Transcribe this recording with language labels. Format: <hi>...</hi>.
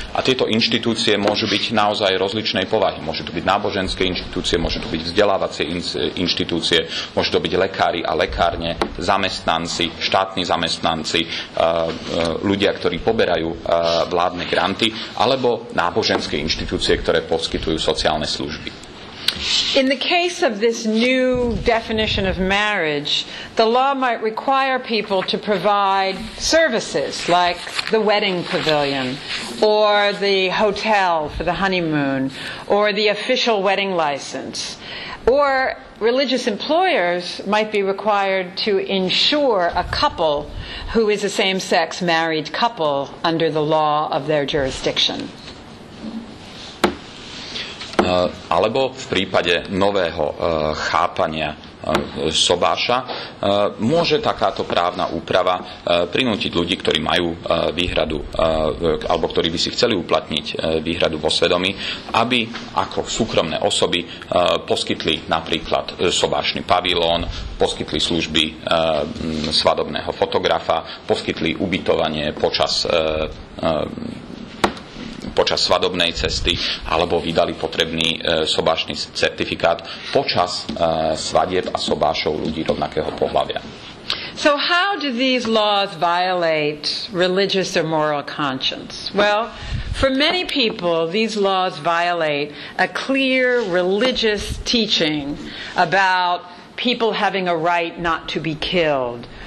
<sk>A tieto inštitúcie môžu byť naozaj rozličnej povahy. Môžu to byť náboženské inštitúcie, môžu to byť vzdelávacie inštitúcie, môžu to byť lekári a lekárne, zamestnanci, štátni zamestnanci, ľudia, ktorí poberajú vládne granty, alebo náboženské inštitúcie, ktoré poskytujú sociálne služby.</sk> <en>In the case of this new definition of marriage, the law might require people to provide services like the wedding pavilion or the hotel for the honeymoon or the official wedding license. Or religious employers might be required to insure a couple who is a same-sex married couple under the law of their jurisdiction.</en> <sk>Alebo v prípade nového chápania sobáša môže takáto právna úprava prinútiť ľudí, ktorí majú výhradu alebo ktorí by si chceli uplatniť výhradu vo svedomí, aby ako súkromné osoby poskytli napríklad sobášny pavilón, poskytli služby svadobného fotografa, poskytli ubytovanie počas svadobnej cesty alebo vydali potrebný sobášny certifikát počas svadieb a sobášov ľudí rovnakého pohlavia.</sk> <en>So how do these laws violate religious or moral conscience? Well, for many people, these laws violate a clear religious teaching about people having a right not to be killed.</en>